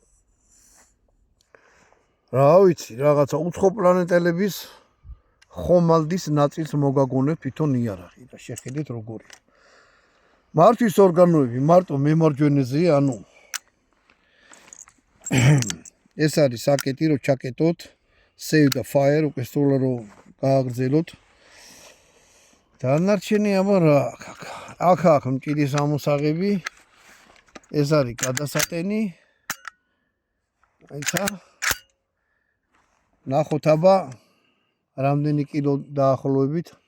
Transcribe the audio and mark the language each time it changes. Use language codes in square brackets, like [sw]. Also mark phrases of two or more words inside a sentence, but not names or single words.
[ka] რა ვიცი, რაღაცა უცხო პლანეტელების ხომალდის ნაწილს მოგაგონებ თვითონ იარაღი და შეხედეთ როგორია. მართვის ორგანოები მარტო მემარჯვენეზეა, ანუ ეს არის საკეტი, რომ ჩაკეტოთ, [en] save the fire, [ka] უკვე სრულად რომ გააგრძელოთ. დანარჩენი აბა რა აქ მჭიდის ამოსაღები. ეს არის გადასატენი. აიცა ნახოთ აბა რამდენი კილო დაახლოებით.